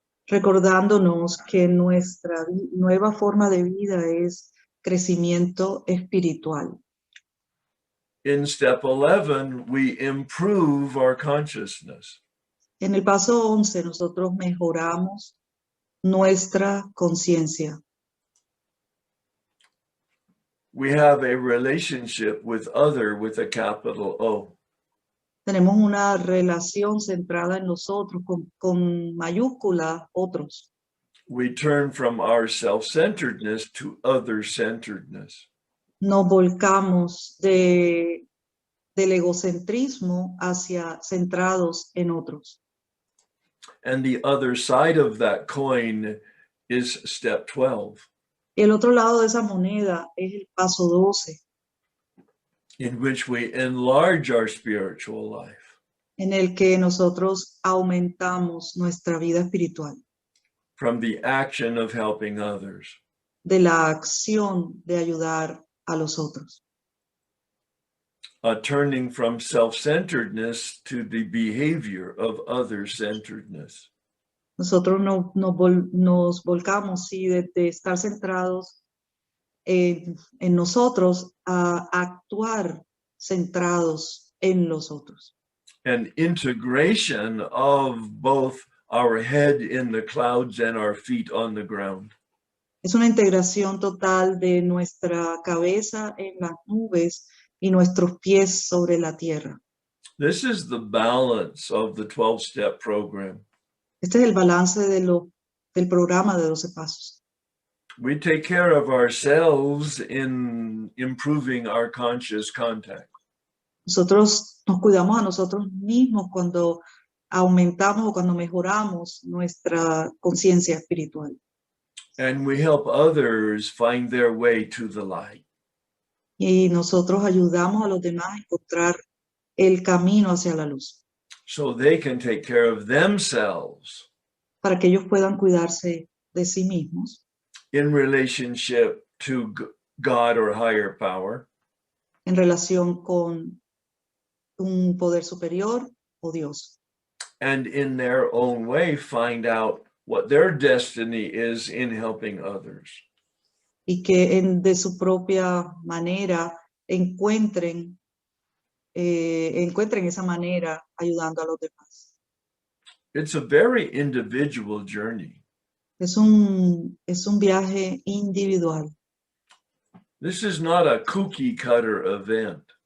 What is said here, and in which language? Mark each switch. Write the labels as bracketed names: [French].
[Spanish] Recordándonos que nuestra nueva forma de vida es crecimiento espiritual. [English] In step 11, we improve our consciousness. [Spanish] En el paso 11 nosotros mejoramos nuestra conciencia. [English] We have a relationship with other with a capital O. [Spanish] Tenemos una relación centrada en nosotros con mayúscula otros. [English] We turn from our self-centeredness to other-centeredness. [Spanish] Nos volcamos del egocentrismo hacia centrados en otros. [English] And the other side of that coin is step 12, [Spanish] Y el otro lado de esa moneda es el paso 12, [English] in which we enlarge our spiritual life [Spanish] en el que nosotros aumentamos nuestra vida espiritual, [English] from the action of helping others. [Spanish] de la acción de ayudar a los otros. [English] Turning from self-centeredness to the behavior of other-centeredness. [Spanish] Nosotros nos volcamos, sí, de estar centrados en nosotros a actuar centrados en los otros. [English] An integration of both our head in the clouds and our feet on the ground. [Spanish] Es una integración total de nuestra cabeza en las nubes y nuestros pies sobre la tierra. [English] This is the balance of the 12-step program. [Spanish] Este es el balance del programa de 12 pasos. [English] We take care of ourselves in improving our conscious contact. [Spanish] Nosotros nos cuidamos a nosotros mismos cuando aumentamos o cuando mejoramos nuestra conciencia espiritual. [English] And we help others find their way to the light. [Spanish] Y nosotros ayudamos a los demás a encontrar el camino hacia la luz, [English] So they can take care of themselves [Spanish] para que ellos puedan cuidarse de sí mismos [English] in relationship to God or higher power, [Spanish] en relación con un poder superior o Dios. [English] and in their own way find out what their destiny is in helping others. [Spanish] Y que de su propia manera encuentren esa manera ayudando a los demás. [English] It's a very individual journey. [Spanish] Es un viaje individual. [English] This is not a cookie cutter event.